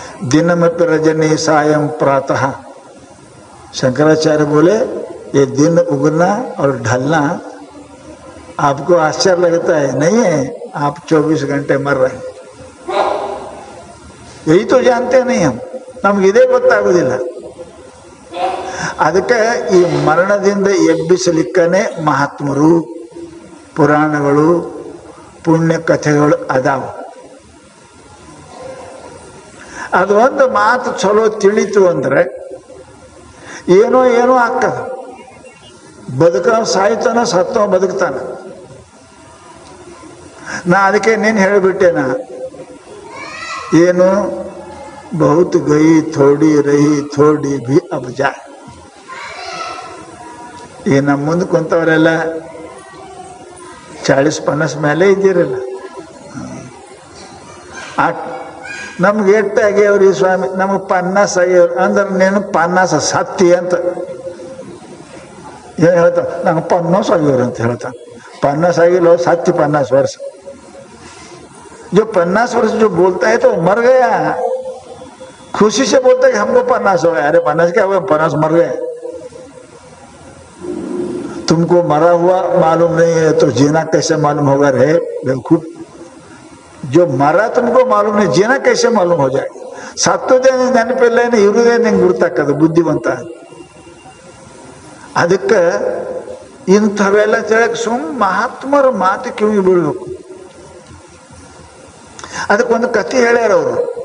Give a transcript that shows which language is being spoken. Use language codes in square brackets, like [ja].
[hi] दिन में रजनी सायं प्रातः. शंकराचार्य बोले ये दिन उगना और ढलना आपको आश्चर्य लगता है, नहीं है, आप 24 घंटे मर रहे हैं. यही तो जानते नहीं हम, [kn] ನಮ್ಗೆ ಇದೇ ಗೊತ್ತಾಗೋದಿಲ್ಲ. ಅದಕ್ಕೆ ಈ ಮರಣದಿಂದ ಎಬ್ಬಿಸಲಿಕ್ಕನೇ ಮಹಾತ್ಮರು, ಪುರಾಣಗಳು, ಪುಣ್ಯ ಕಥೆಗಳು ಅದಾವ. ಅದು ಒಂದು ಮಾತು ಚಲೋ ತಿಳಿತು ಅಂದ್ರೆ ಏನೋ ಆಗ್ತದ. ಬದುಕವ ಸಾಯ್ತಾನ, ಸತ್ತವ ಬದುಕ್ತಾನ. ನಾ ಅದಕ್ಕೆ ನೀನು ಹೇಳಿಬಿಟ್ಟೆನ, ಏನು [hi] ಬಹುತ್ ಗೈ ಥೋಡಿ ರಹಿ ಥೋಡಿ ಭಿ ಅಬ್ ಜಾ. [kn] ಈ ನಮ್ಮ ಮುಂದೆ ಕುಂತವರೆಲ್ಲ 40-50 ಮೇಲೆ ಇದ್ದೀರಲ್ಲ, ನಮ್ಗೆ ಎಟ್ಟಾಗ್ಯವ್ರಿ ಸ್ವಾಮಿ, ನಮಗೆ 50 ಆಗ್ಯವ್ರು ಅಂದ್ರೆ ನೀನು 50 ಸತ್ತಿ ಅಂತ ಏನು ಹೇಳ್ತಾವ, ನಂಗೆ 50 ಆಗ್ಯವ್ರು ಅಂತ ಹೇಳ್ತಾನೆ. 50 ಆಗಿಲ್ಲ, [hi] सत्य 50 वर्ष. जो 50 वर्ष जो बोलता है तो मर गया, खुशी से बोलता है कि हमको 50 हो गया. अरे 50 क्या हुआ, 50 मर गए. तुमको मरा हुआ मालूम नहीं है तो जीना कैसे मालूम होगा रे बेवकूफ. जो मरा तुमको मालूम नहीं, जीना कैसे मालूम हो जाएगा. [kn] ಸತ್ತೋದೇ ನೆನಪಿಲ್ಲ, ಇರುವುದೇ ನಿಂಗೆ ಗುರ್ತಕ್ಕದು ಬುದ್ಧಿವಂತ. ಅದಕ್ಕೆ ಇಂಥವೆಲ್ಲ ತಿಳಕ್ ಮಹಾತ್ಮರ ಮಾತು ಕಿವಿ ಬೀಳ್ಬೇಕು. ಅದಕ್ಕೊಂದು ಕಥೆ ಹೇಳ್ಯಾರ ಅವರು.